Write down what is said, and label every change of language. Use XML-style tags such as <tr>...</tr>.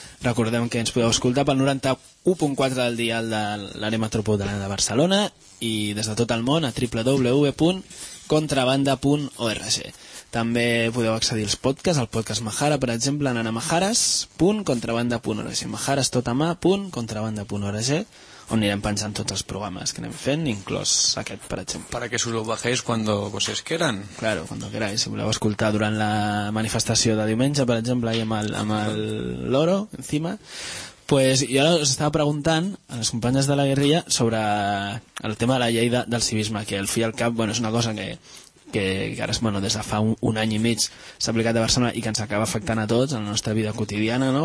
<ca>Recordem que ens podeu escoltar pel 91.4 del dial de l'àrea metropolitana de Barcelona i des de tot el món a www.contrabanda.org. També podeu accedir als podcasts, al podcast Majara, per exemple, anant a majares.contrabanda.org, majarestotamà.contrabanda.org, on anirem penjant tots els programes que anem fent, inclòs aquest, per exemple.</ca> <es>Para que se lo bajéis cuando vosotros quieran. Claro, cuando queráis.</es> <ca>Si voleu escoltar durant la manifestació de diumenge, per exemple, ahí amb el loro, encima. Pues jo us estava preguntant a les companyes de la guerrilla sobre el tema de la llei del civisme, que al fi i al cap, bueno, és una cosa que ara, bueno, des de fa un any i mig s'ha aplicat a Barcelona i que ens acaba afectant a tots en la nostra vida quotidiana, no?</ca>